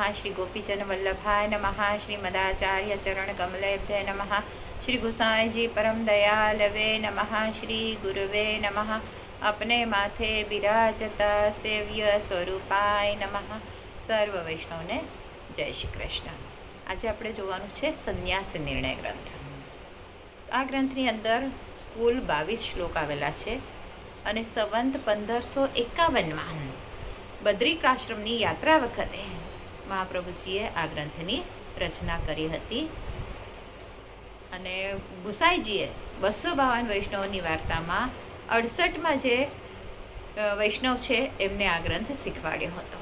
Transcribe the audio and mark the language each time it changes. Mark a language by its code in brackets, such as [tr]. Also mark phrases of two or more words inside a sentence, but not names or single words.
[sa] श्री गोपीजन वल्लभाय नमः। श्री मदाचार्य चरण कमलेभ्य नमः। श्री गोसाई जी परम दयालवे नमः। श्री गुरुवे नमः। [gu] આપણે માથે બિરાજતા [sa] सेव्य स्वरूपाय नमः। [gu] સર્વ વૈષ્ણવને જય શ્રી કૃષ્ણ। आज આપણે જોવાનું છે સંન્યાસ નિર્ણય ગ્રંથ। આ ગ્રંથની અંદર કુલ 22 શ્લોક આવેલા છે અને સંવંત 1551માં બદ્રિકાશ્રમની યાત્રા વખતે મહાપ્રભુજીએ આ ગ્રંથની રચના કરી હતી અને ગુસાઈજીએ 252 વૈષ્ણવની વાર્તામાં 68માં જે વૈષ્ણવ છે એમને આ ગ્રંથ શીખવાડ્યો હતો।